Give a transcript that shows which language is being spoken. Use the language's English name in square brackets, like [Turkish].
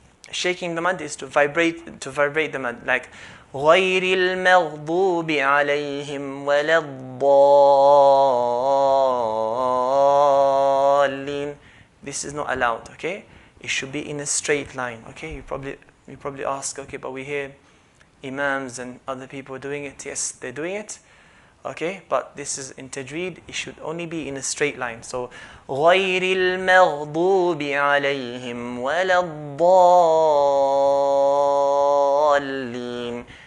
[English] Shaking the mad is to vibrate the mad. Like [Arabic] غَيْرِ الْمَغْضُوبِ عَلَيْهِمْ وَلَا الضَّالِّينَ. [English] This is not allowed, okay? It should be in a straight line, okay? You probably ask, okay, but we hear imams and other people doing it. Yes, they're doing it, okay? But this is in tajweed, it should only be in a straight line. [Arabic] So غَيْرِ الْمَغْضُوبِ عَلَيْهِمْ وَلَا الضَّالِّينَ.